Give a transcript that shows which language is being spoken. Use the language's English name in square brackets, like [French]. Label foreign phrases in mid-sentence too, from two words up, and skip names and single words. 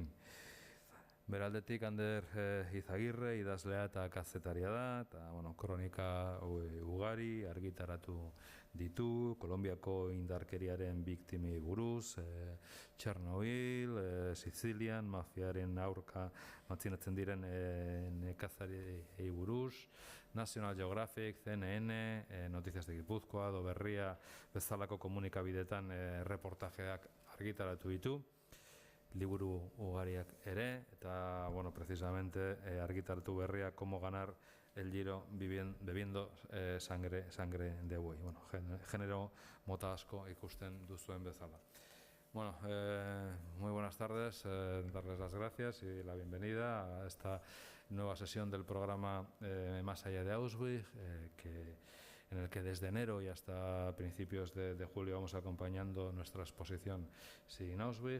[Basque] Beraldetik Ander Izagirre idazlea eta kazetaria da, eta kronika ugari argitaratu ditu, Kolonbiako indarkeriaren biktimi buruz, Txernobil, Sizilian, mafiaren aurka matzinatzen diren nekazariei buruz, National Geographic, CNN, Noticias de Gipuzkoa, Doberria, bezalako komunikabidetan reportajeak argitaratu ditu. Liburu ugariak ere, eta, precisamente argitaratu berria Cómo ganar el giro bebiendo sangre de buey. Genero mota asko ikusten duzuen bezala. [Spanish] Muy buenas tardes, darles las gracias y la bienvenida a esta nueva sesión del programa Más allá de Auschwitz, en el que desde enero y hasta principios de julio vamos acompañando nuestra exposición Sin Auschwitz.